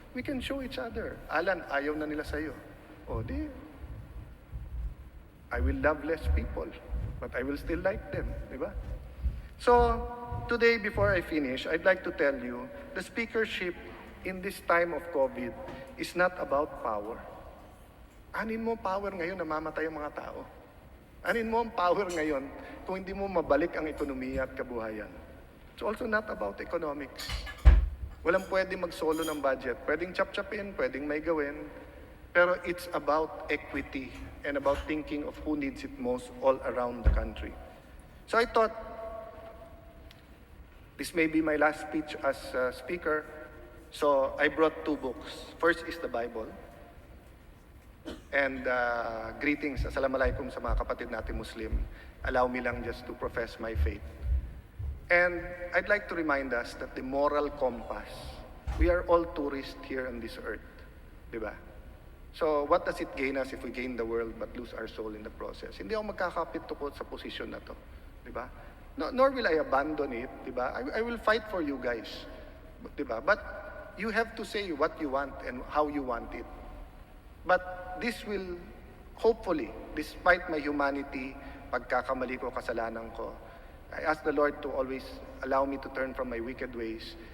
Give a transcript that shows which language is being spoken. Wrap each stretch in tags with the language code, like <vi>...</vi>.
<en>We can show each other. Alan,</en> <tl>ayaw na nila sa'yo. O di,</tl> <en>I will love less people, but I will still like them,</en> <tl>di ba?</tl> <en>So, today, before I finish, I'd like to tell you, the speakership in this time of COVID is not about power.</en> <tl>Anin mo power ngayon, namamatay ang mga tao. Anin mo ang power ngayon kung hindi mo mabalik ang ekonomiya at kabuhayan.</tl> <en>It's also not about economics.</en> <tl>Walang pwedeng mag-solo ng budget. Pwedeng chap-chapin, pwedeng may gawin. Pero</tl> <en>it's about equity and about thinking of who needs it most all around the country. So I thought, this may be my last speech as speaker. So I brought 2 books. First is the Bible. And greetings, assalamualaikum</en> <tl>sa mga kapatid natin</tl> <en>Muslim. Allow me lang just to profess my faith. And I'd like to remind us that the moral compass, we are all tourists here on this earth. Diba? So what does it gain us if we gain the world but lose our soul in the process?</en> <tl>Hindi ako magkakapit tukot sa posisyon na to. Diba?</tl> <en>No, nor will I abandon it. Diba? I will fight for you guys. Diba? But you have to say what you want and how you want it. But this will, hopefully, despite my humanity,</en> <tl>pagkakamali ko, kasalanan ko,</tl> <en>I ask the Lord to always allow me to turn from my wicked ways.</en>